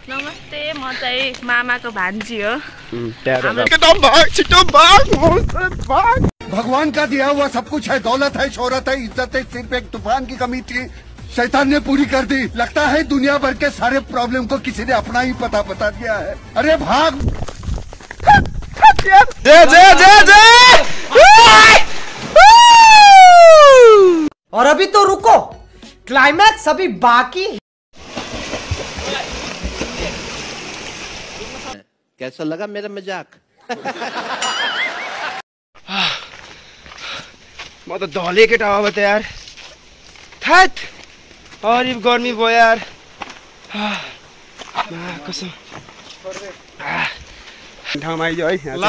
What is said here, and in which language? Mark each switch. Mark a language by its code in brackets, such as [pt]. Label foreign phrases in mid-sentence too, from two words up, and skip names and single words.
[ne] नमस्ते, म चाहिँ मामाको भान्जी हो। [hi] भगवान का दिया हुआ सब कुछ है, दौलत है, शोहरत है, इज्जत है, सिर्फ एक तूफान की कमी थी, शैतान ने पूरी कर दी। लगता है दुनिया भर के सारे प्रॉब्लम को किसी ने अपना ही पता बता दिया है। अरे भाग। और अभी तो रुको, क्लाइमैक्स अभी बाकी। कैसा लगा मेरा मजाक? [ne] म त ढले केटा अब त यार थैट और गर्मी भयो यार कसम ठाउँमा आइदियो है ल